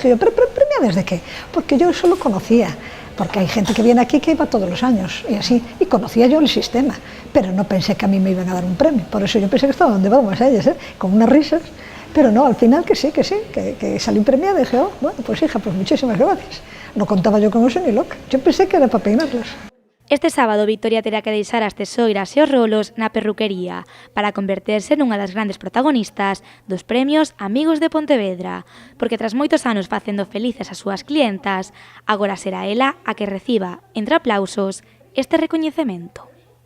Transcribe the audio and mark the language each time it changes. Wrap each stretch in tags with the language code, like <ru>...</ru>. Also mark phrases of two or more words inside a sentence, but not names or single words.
<es>Y yo, ¿pero premiadas de qué? Porque yo eso lo conocía, porque hay gente que viene aquí que iba todos los años y así, y conocía yo el sistema, pero no pensé que a mí me iban a dar un premio. Por eso yo pensé que estaba donde vamos a ellas, con unas risas, pero no, al final que sí, que salí premiada. Y dije, oh, bueno, pues hija, pues muchísimas gracias. No contaba yo con eso ni loca, yo pensé que era para peinarlas.</es> <gl>Este sábado Victoria terá que deixar as tesoiras e os rolos na perruquería para converterse nunha das grandes protagonistas dos premios Amigos de Pontevedra, porque tras moitos anos facendo felices as súas clientas, agora será ela a que reciba, entre aplausos, este recoñecemento.</gl>